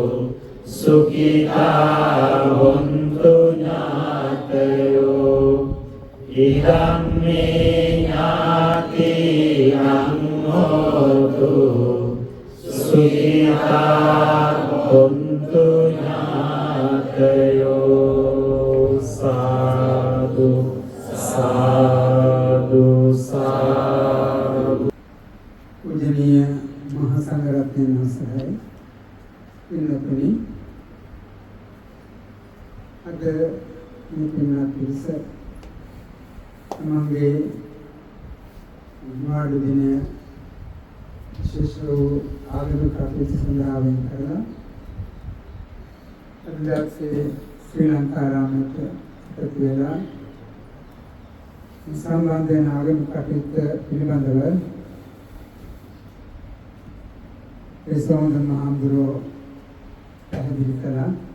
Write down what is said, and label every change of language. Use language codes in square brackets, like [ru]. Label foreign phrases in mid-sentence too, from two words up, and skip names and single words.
[pi] සුඛිතා හොන්තු ඥාතයෝ ඉදම්මේ ඥාතිනං හෝතු සුඛිතා හොන්තු ඥාතයෝ සාදු සාදු සාදු [si] පූජනීය මහා සංඝරත්නයන් වහන්සේයි ඉන්නතුනි අද මේ පින්වත් පිරිස තමන්ගේ මාඩු දිනය විශේෂ වූ ආගමික කටයුතු සඳහා වෙන් කරලා අද දවසේ ශ්‍රී ලංකාරාමයට එකතු වෙලා සම්බන්ධ වෙන ආගමික කටයුතු පිළිබඳව ඒ සෝමන මහඳුරෝ පැහැදිලි කළා.